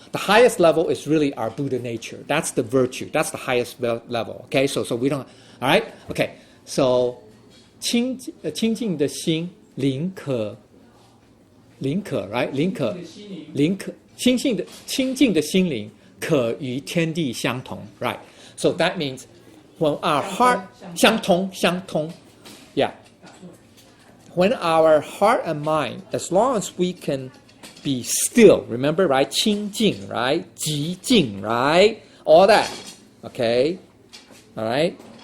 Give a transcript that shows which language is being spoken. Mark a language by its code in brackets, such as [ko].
[en] The highest level is really our Buddha nature. That's the virtue. That's the highest level. Okay, so we don't. All right. Okay. [zh] So 清净的心灵可 right 灵可清净的心灵可与天地相同 right. [en] So that means when our heart 相通 yeah, when our heart and mind, as long as we can be still, remember, right? 清净, right? 寂静, right? All that. Okay. All right.